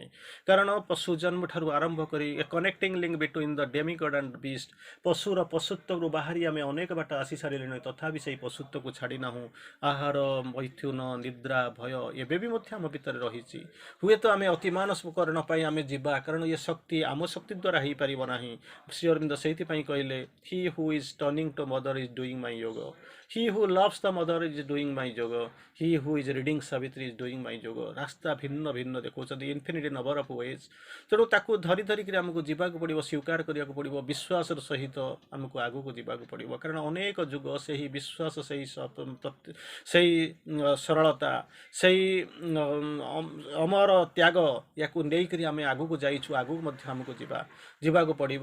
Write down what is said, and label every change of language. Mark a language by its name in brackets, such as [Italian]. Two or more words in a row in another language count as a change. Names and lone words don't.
[Odia] କାରଣ ପଶୁ ଜନ୍ମ ଠାରୁ ଆରମ୍ଭ କରି [English] a connecting link between the demigod and beast, [Odia] ପଶୁର ପଶୁତ୍ୱରୁ ବାହାରି ଆମେ ଅନେକ ବାଟ ଆସି ସାରିଲେଣି, ତଥାପି ସେହି ପଶୁତ୍ୱକୁ ଛାଡ଼ି ନାହୁଁ। ଆହାର, ମୈଥୁନ, ନିଦ୍ରା, ଭୟ ଏବେ ବି ମଧ୍ୟ ଆମ ଭିତରେ ରହିଛି। ହୁଏତ ଆମେ ଅତି ମାନସକରଣ ପାଇଁ ଆମେ ଯିବା, କାରଣ ଏ ଶକ୍ତି ଆମ ଶକ୍ତି ଦ୍ୱାରା ହେଇପାରିବ ନାହିଁ। ଶ୍ରୀ ଅରବିନ୍ଦ ସେଇଥିପାଇଁ କହିଲେ, [English] he who is turning to Mother is doing my yoga. He who loves the mother is doing my yoga. He who is reading Savitri is doing my yoga. [Odia] ରାସ୍ତା ଭିନ୍ନ ଭିନ୍ନ ଦେଖାଉଛନ୍ତି, [English] infinity number of ways. [Odia] ତେଣୁ ତାକୁ ଧରି ଧରିକିରି ଆମକୁ ଯିବାକୁ ପଡ଼ିବ, ସ୍ୱୀକାର କରିବାକୁ ପଡ଼ିବ, ବିଶ୍ୱାସର ସହିତ ଆମକୁ ଆଗକୁ ଯିବାକୁ ପଡ଼ିବ। କାରଣ ଅନେକ ଯୁଗ ସେହି ବିଶ୍ୱାସ, ସେହି ସରଳତା, ସେହି ଅମର ତ୍ୟାଗ ୟାକୁ ନେଇକରି ଆମେ ଆଗକୁ ଯାଇଛୁ, ଆଗକୁ ମଧ୍ୟ ଆମକୁ ଯିବାକୁ ପଡ଼ିବ।